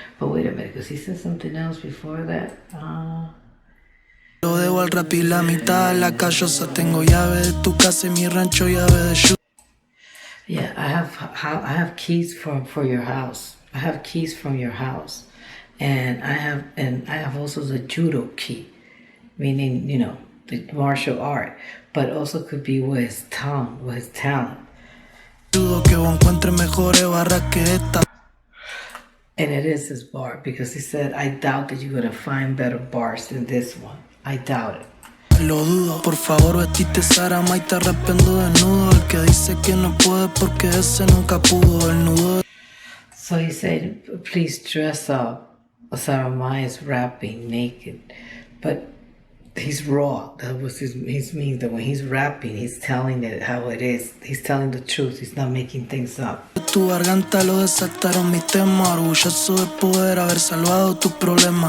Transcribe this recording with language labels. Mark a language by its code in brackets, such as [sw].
[en] But wait a minute, because he said something else before that. [es] Lo debo al rap y la mitad de la callosa. Tengo llave de tu casa y mi rancho, llave de judo. [en] Yeah, I have keys for your house. I have keys from your house, and I have also the judo key, meaning the martial art, but also could be with his tongue, with his talent. [es] Dudo que vos encuentres mejores barras que esta. [en] And it is his bar because he said, "I doubt that you're gonna find better bars than this one. I doubt it." [es] Lo dudo, por favor vestite Zaramay, te arrependo desnudo. El que dice que no puede porque ese nunca pudo. El nudo. [en] So he said, please dress up. Zaramay is rapping naked. But he's raw. That was his means that when he's rapping, he's telling it how it is. He's telling the truth. He's not making things up. [es] Tu garganta lo desataron mis temas. Orgulloso de poder haber salvado tu problema.